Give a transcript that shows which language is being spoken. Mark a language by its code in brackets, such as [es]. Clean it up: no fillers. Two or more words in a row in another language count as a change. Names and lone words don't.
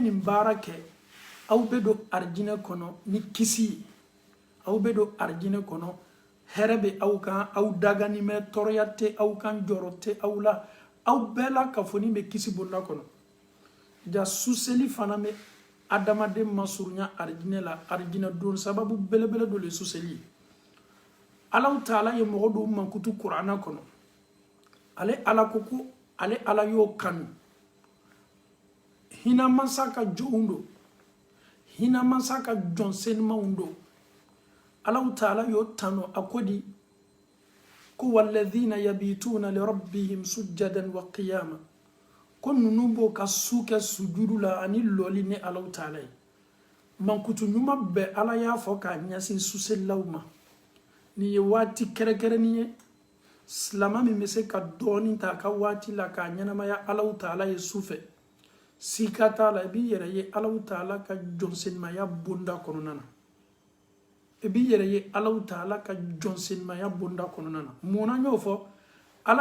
[bm] nin baara kɛ aw bɛ don arijinɛ kɔnɔ ni kisi ye aw bɛ don arijinɛ kɔnɔ hɛrɛ bɛ aw kan aw dagani mɛ tɔɔrɔya tɛ aw kan jɔrɔ tɛ aw la aw bɛɛ la ka fɔ ni bɛ kisi bonda kɔnɔ ja suseli fana bɛ adamaden masurunya arijinɛ la arijinɛ don sababu belebele dɔ le suseli Allahu Taala ye mɔgɔ dɔw mankutu Kurana kɔnɔ ale Ala ko ko ale Ala y'o kanu hina mansa ka jɔnw do hina mansa ka jɔn senimanw do Allahu Taala y'o tanu a ko di ko [ar] والذين يبيتون لربهم سجدا وقياما [bm] ko nunu b'o ka su kɛ sujudu la ani lɔli ni Allahu Taala ye mankutu ɲuman bɛɛ Ala y'a fɔ k'a ɲɛsin suselilaw ma nin ye waati kɛrɛkɛrɛnnin ye silama min bɛ se ka dɔɔnin ta a ka waati la k'a ɲɛnamaya Allahu Taala ye sufɛ sika t'a la i b'i yɛrɛ ye Allahu Taala ka jɔnsenimaya bonda kɔnɔna na i b'i yɛrɛ ye Allahu Taala ka jɔnsenimaya bonda kɔnɔna na mun na n y'o fɔ Ala